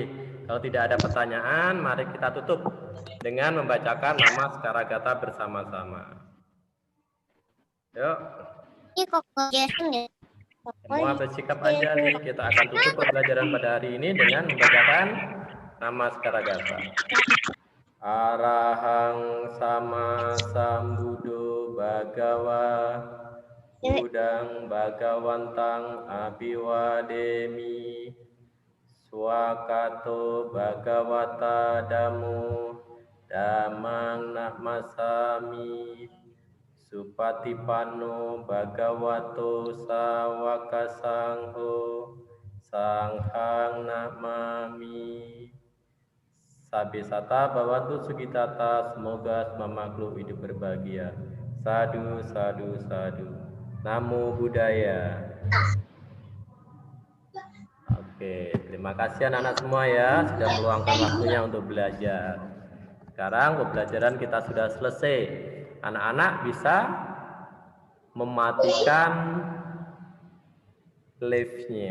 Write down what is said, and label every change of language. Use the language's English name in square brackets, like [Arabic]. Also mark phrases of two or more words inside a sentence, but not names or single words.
[Indonesian] Kalau tidak ada pertanyaan, mari kita tutup dengan membacakan nama Sekaragata bersama-sama. Yuk, Ini kok Jason ya? semua bersikap aja nih. Kita akan tutup pembelajaran pada hari ini dengan membacakan nama Sekaragata. [Pali] Arahang sama sambuddho bhagawa Budang bhagawantang abiwademi Swakato bhagawata damo Dhammang namasami Supatipanno bhagavato sawaka sangho Sanghang namami. Sabisata bawatu sugitata, [Indonesian] semoga semua makhluk hidup berbahagia. [Pali] Sadu, sadu, sadu. Namo Buddhaya. [Indonesian] Oke, terima kasih anak-anak semua ya sudah meluangkan waktunya untuk belajar. Sekarang pembelajaran kita sudah selesai. Anak-anak bisa mematikan live-nya ya.